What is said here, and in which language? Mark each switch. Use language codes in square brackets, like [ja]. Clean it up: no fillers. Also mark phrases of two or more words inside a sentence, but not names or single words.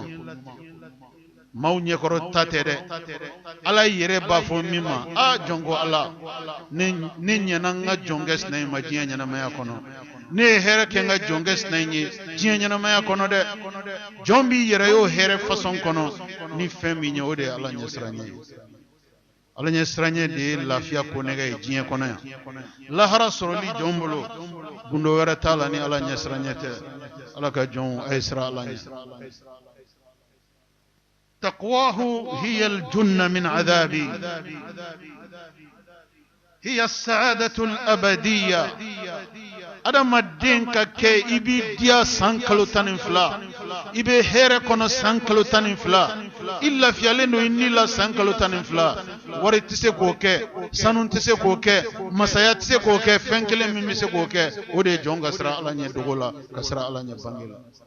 [bm] maaw ɲɛkɔrɔ ta tɛ dɛ ala yɛrɛ b'a fɔ min ma a jɔn ko ala ne ɲɛna n ka jɔnkɛ sinɛ in ma diɲɛ ɲɛnamaya kɔnɔ ne ye hɛrɛ kɛ n ka jɔnkɛ sinɛ in ye diɲɛ ɲɛnamaya kɔnɔ dɛ jɔn b'i yɛrɛ y'o hɛrɛ fasɔn kɔnɔ ni fɛn min ye o de ye ala ɲɛsiranɲɛ ye ala ɲɛsiranɲɛ de ye lafiya ko nɛgɛ ye diɲɛ kɔnɔ yan lahara sɔrɔli jɔn bolo gundo wɛrɛ t'a la ni ala ɲɛsiranɲɛ tɛ ala ka jɔnw a ye siran ala ɲɛ [ar] تقواه هي الجنة من عذاب هي السعادة الأبدية [bm] adamaden ka kɛ i b'i diya san kalo 12 i bɛ hɛrɛ kɔnɔ san kalo 12 i lafiyalen don i ni la san kalo 12 wari tɛ se k'o kɛ sanu tɛ se k'o kɛ masaya tɛ se k'o kɛ fɛn kelen min bɛ se k'o kɛ o de ye jɔn ka siran ala ɲɛ dogo la ka siran ala ɲɛ bange la